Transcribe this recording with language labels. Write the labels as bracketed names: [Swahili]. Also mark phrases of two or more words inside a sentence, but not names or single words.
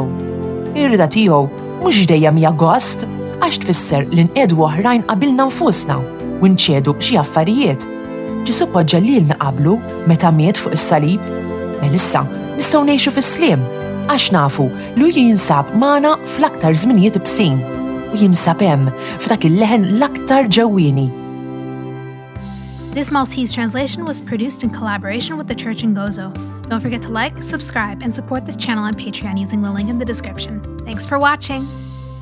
[Maltese] Ir-rieda tiegħu mhux dejjem hija gost għax tfisser li nqegħdu oħrajn qabilna nfusna u nċedu xi affarijiet. Ġesu poġġa lilna qablu meta miet fuq is-salib. Issa nistgħu ngħixu fis-sliem għax nafu li jinsab magħna fl-aktar żminijiet bsin u jinsab hemm f'dak il-leħen l-aktar ġewwieni. [English] This Maltese translation was produced in collaboration with the Church in Gozo. Don't forget to like, subscribe, and support this channel on Patreon using the link in the description. Thanks for watching!